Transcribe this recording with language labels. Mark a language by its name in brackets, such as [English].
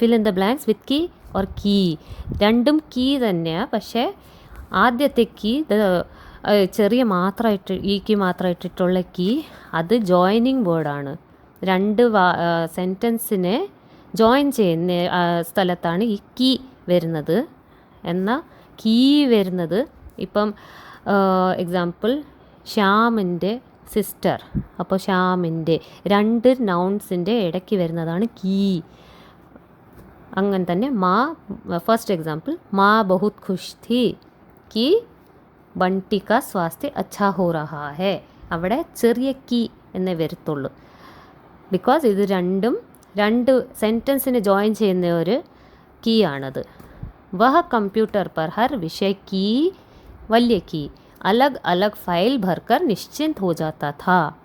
[English] Fill in the blanks with key और key. [Malayalam] രണ്ടും കീ തന്നെയാണ്, പക്ഷേ ആദ്യത്തെ കീ ചെറിയ മാത്രമായിട്ട് ഈക്ക് മാത്രമായിട്ടിട്ടുള്ള കീ അത് ജോയിനിങ് വേർഡാണ്. രണ്ട് സെൻറ്റൻസിനെ ജോയിൻ ചെയ്യുന്ന സ്ഥലത്താണ് ഈ കീ വരുന്നത്. എന്നാൽ കീ വരുന്നത് ഇപ്പം എക്സാമ്പിൾ ശ്യാമിൻ്റെ സിസ്റ്റർ. അപ്പോൾ ശ്യാമിൻ്റെ രണ്ട് നൗൺസിൻ്റെ ഇടയ്ക്ക് വരുന്നതാണ് കീ. അങ്ങനെ തന്നെ മാ, ഫസ്റ്റ് എക്സാമ്പിൾ [Hindi] മാ ബഹുത് ഖുഷ് ഥി കി ബണ്ടി കാ സ്വാസ്ഥ്യ അച്ഛാ ഹോ റഹാ ഹേ. [Malayalam] അവിടെ ചെറിയ കീ എന്നേ വരത്തുള്ളൂ, ബിക്കോസ് ഇത് രണ്ട് സെൻറ്റൻസിനെ ജോയിൻ ചെയ്യുന്ന ഒരു കീ ആണത്. [Hindi] वह कंप्यूटर पर हर विषय की वल्य की अलग अलग फाइल भरकर निश्चिंत हो जाता था.